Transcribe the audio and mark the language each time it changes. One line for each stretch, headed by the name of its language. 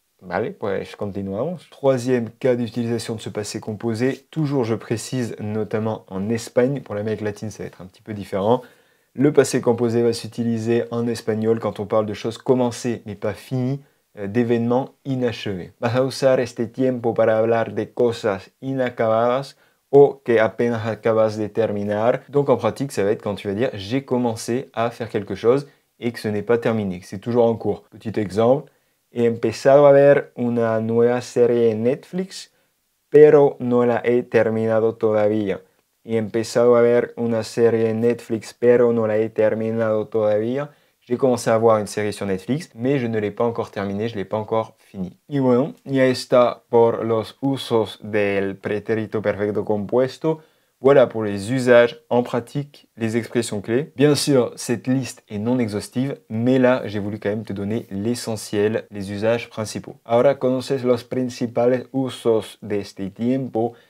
Spanish: Vale, pues continuamos.
French: Troisième cas d'utilisation de ce passé composé, toujours je précise, notamment en Espagne, pour l'Amérique latine ça va être un petit peu différent. Le passé composé va s'utiliser en espagnol quand on parle de choses commencées mais pas finies, d'événements inachevés.
Spanish: Vas a usar este tiempo para hablar de cosas inacabadas o que apenas acabas de terminar.
French: Donc en pratique, ça va être quand tu vas dire j'ai commencé à faire quelque chose et que ce n'est pas terminé, que c'est toujours en cours. Petit exemple.
Spanish: He empezado a ver una nueva serie en Netflix, pero no la he terminado todavía. He empezado a ver una serie en Netflix, pero no la he terminado todavía.
French: J'ai commencé à voir une série sur Netflix, mais je ne l'ai pas encore terminée, je ne l'ai pas encore finie.
Spanish: Y bueno, ya está por los usos del pretérito perfecto compuesto.
French: Voilà pour les usages en pratique, les expressions clés. Bien sûr, cette liste est non exhaustive, mais là, j'ai voulu quand même te donner l'essentiel, les usages principaux.
Spanish: Ahora conoces los principales usos de este tiempo.